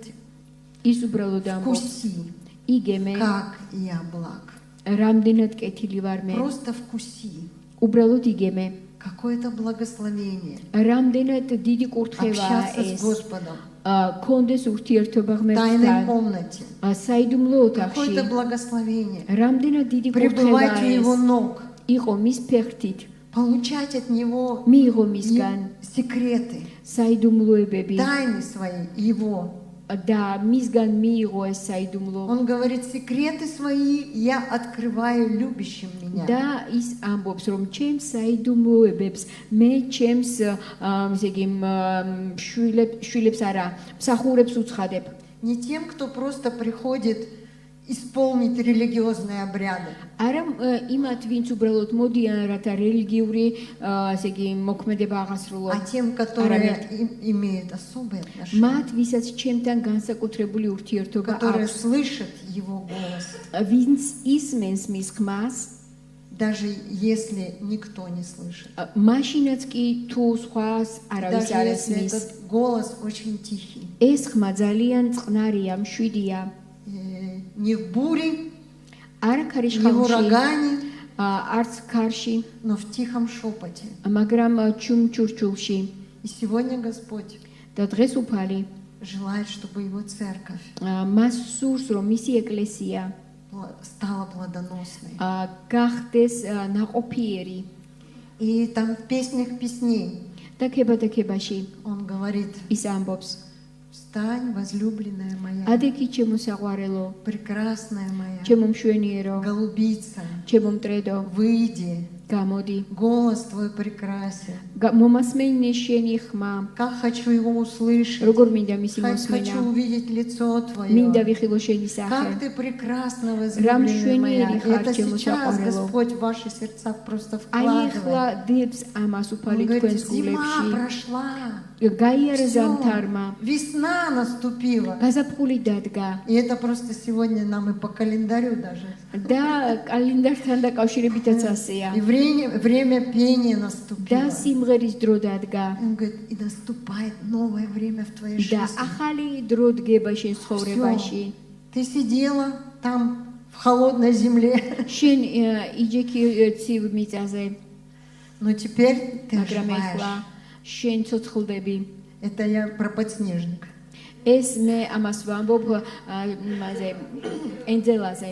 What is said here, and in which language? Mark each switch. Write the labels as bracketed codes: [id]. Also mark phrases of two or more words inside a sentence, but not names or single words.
[ka] ის უბრალოდ ამბობს, [ru] вкуси, [ka] იგემე, [ru] как я благ. [ka] რამდენად კეთილი ვარ მე, [ru] Просто вкуси. [ka] უბრალოდ იგემე, [ru] Какое-то благословение. [ka] რამდენად დიდი კურთხევაა [ru] Общаться с [ka] ეს, [ru] Господом [ka] კონდეს ურთიერთობა [ru] в тайной [ka] ღმერთთან, [ru] комнате. [ka] საიდუმლო [ru] Какое-то [ka] ოთახში, [ru] благословение. [ka] რამდენად დიდი [ru] Пребывать у [ka] კურთხევაა [ru] Его [ka] ეს, [ru] ног. [ka] იყო მის ფეხთით, [ru] Получать от Него [ka] მიიღო მისგან [ru] секреты, [ka] საიდუმლოებები [ru] тайны свои Его. [ka] და მისგან მიიღო ეს საიდუმლო. [ru] Он говорит: секреты свои я открываю любящим меня. [ka] და ის ამბობს რომ ჩემს საიდუმლოებებს მე ჩემს ესე იგი შვილებს არა მსახურებს უცხადებ. [ru] Не тем, кто просто приходит исполнить религиозные обряды, [ka] არა იმათ ვინც უბრალოდ მოდიან რათა რელიგიური ესე იგი მოქმედება [ru] а [ka] აღასრულონ, [ru] тем, которые имеют особые отношения, [ka] მათ ვისაც ჩემთან განსაკუთრებული ურთიერთობა [ru] которые [ka] აქვს, [ru] слышат Его голос, [ka] ვინც ისმენს მის ხმას, [ru] даже если никто не слышит. [ka] მაშინაც კი თუ სხვას არავის [ru] Даже [ka] არ [ru] если [ka] ესმის. [ru] этот голос очень тихий. [ka] ეს ხმა ძალიან წყნარია, მშვიდია. [ru] Не в буре, [ka] არა [ru] не в [ka] ქარიშხალში, [ru] урагане, [ka] არც ქარში, [ru] но в тихом шепоте. [ka] მაგრამ ჩუმჩურჩულში. [ru] И сегодня Господь [ka] და დღეს უფალი [ru] желает, чтобы Его церковь [ka] მას სურს, რომ მისი ეკლესია [ru] стала плодоносной. [ka] გახდეს ნაყოფიერი. [ru] И там в песнях песней [ka] და ქებადაკებაში [ru] Он говорит: [ka] ის ამბობს, [ru] встань, возлюбленная моя, [ka] ადექი ჩემო საყვარელო, [ru] прекрасная моя, [ka] ჩემო მშვენიერო, [ru] голубица, [ka] ჩემო მტრედო, [ru] выйди [ka] გამოდი. [ru] Голос Твой прекрасен. [ka] Მომასმენე შენი ხმა. [ru] Как хочу его услышать. [ka] როგორ მინდა მისი [ru] Хочу [ka] მოსმენა. [ru] увидеть лицо Твое. [ka] მინდა ვიხილო შენი [ru] Как [ka] სახე. [ru] Ты прекрасно Рам возлюбленная моя. [ka] შვენიერი ხარ [ru] Это [ka] ჩემო [ru] сейчас [ka] საყვარელო. [ru] Господь в ваши сердца просто [ka] აი [ru] вкладывает. [ka] ახლა დებს ამას [ru] Он [ka] უფალი [ru] говорит, [ka] თქვენს [ru] зима [ka] გულებში. [ru] прошла. [ka] გაიარა [ru] Всё, [ka] ზამთარმა. [ru] весна наступила. [ka] გაზაფხული დადგა. [ru] И это просто сегодня нам и по календарю даже. [ka] და კალენდართან დაკავშირებითაც ასეა. [ru] И время пения [ka] და [ru] наступило. [ka] სიმღერის დრო дადგა. [ru] Он говорит, и наступает новое время в твоей [ka] და [ru] жизни. [ka] ახალი დრო დგება შენ ცხოვრებაში. [ru] Ты сидела там в холодной земле, [ka] შენ იჯექი ცივ მიწაზე, [ru] но теперь ты [ka] მაგრამ [ru] оживаешь. [ka] ახლა შენ ცოცხლდები. [ru] Это я про подснежник. [ka] ეს მე ამას ვამბობ იმაზე ენძელაზე.